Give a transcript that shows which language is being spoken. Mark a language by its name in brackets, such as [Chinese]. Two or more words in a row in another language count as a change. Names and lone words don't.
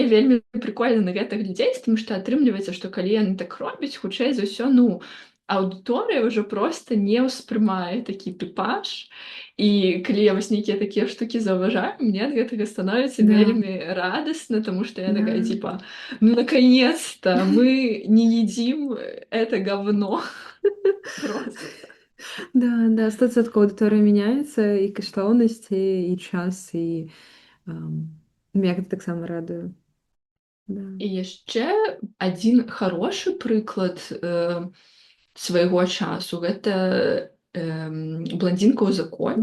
[Belarusian] мне вельмі прыкольна на гэта глядзець, таму што атрымліваецца, што калі яны так робяць, хутчэй за ўсё, ну, аўдыторыя ўжо проста не ўспрымае такі тыпаж. І калі я вось нейкія такія штукі заўважаю, мне ад гэтага становіцца [Russian] Да. [Belarusian] вельмі радасна, таму што я [Russian] Да. такая типа: «Ну, наконец-то мы не едим это говно». Просто. [Belarusian] Да, да, 100% аўдыторыя мяняецца, і каштоўнасці, і час, і мяне гэта таксама радуе. [Russian] Да. [Belarusian] І яшчэ адзін харошы прыклад свайго часу гэта бландзінка ў законе.